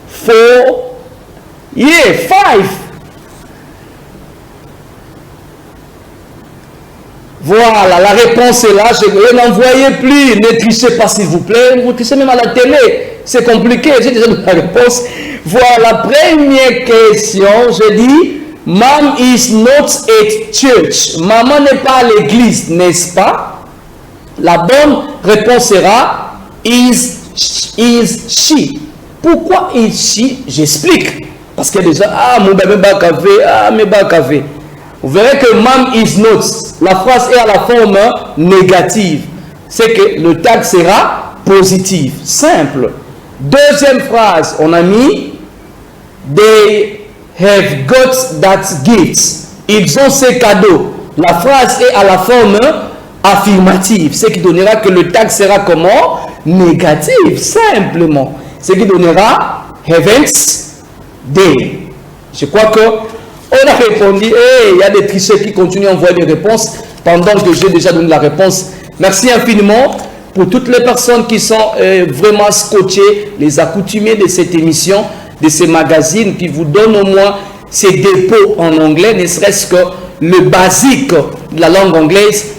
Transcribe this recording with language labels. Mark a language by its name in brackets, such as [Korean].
[English] 4, yeah, 5. [French] Voilà, la réponse est là. Je n'envoyez plus. Ne trichez pas, s'il vous plaît. Vous trichez même à la télé. C'est compliqué. J'ai déjà donné la réponse. Voilà, la première question. Je dis, [English] Mom is not at church. [French] Maman n'est pas à l'église, n'est-ce pas? La bonne réponse sera [English] is she. [French] Pourquoi [English] is she? [French] J'explique. Parce qu'il y a déjà, mon bébé va café, mes bas café. Vous verrez que [English] mom is not. [French] La phrase est à la forme négative. C'est que le tag sera positif. Simple. Deuxième phrase, on a mis [English] they have got that gift. [French] Ils ont ces cadeaux. La phrase est à la forme affirmative, ce qui donnera que le tag sera comment? Négatif, simplement. Ce qui donnera [English] haven't they. [French] Je crois que on a répondu. Il y a des tricheurs qui continuent à envoyer des réponses pendant que j'ai déjà donné la réponse. Merci infiniment pour toutes les personnes qui sont vraiment scotchées, les accoutumés de cette émission, de ces magazines qui vous donnent au moins ces dépôts en anglais, ne serait-ce que le basique de la langue anglaise.